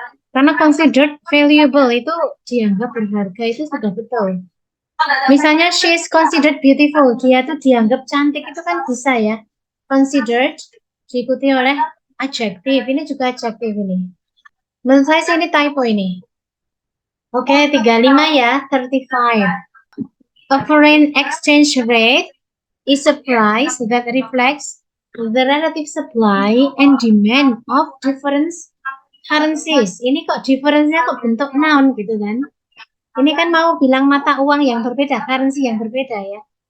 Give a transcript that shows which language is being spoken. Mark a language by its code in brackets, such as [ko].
[id] Karena considered valuable itu dianggap berharga itu sudah betul. Misalnya [en] she is considered beautiful, [id] dia tuh dianggap cantik itu kan bisa ya. Considered diikuti oleh Adjektif, ini juga adjektif ini. Menurut saya sih ini typo ini. Oke, 35 ya, 35. [en] A foreign exchange rate is a price that reflects the relative supply and demand of different currencies. [id] Ini kok difference-nya kok bentuk noun gitu kan? Ini kan mau bilang mata uang yang berbeda, currency yang berbeda ya.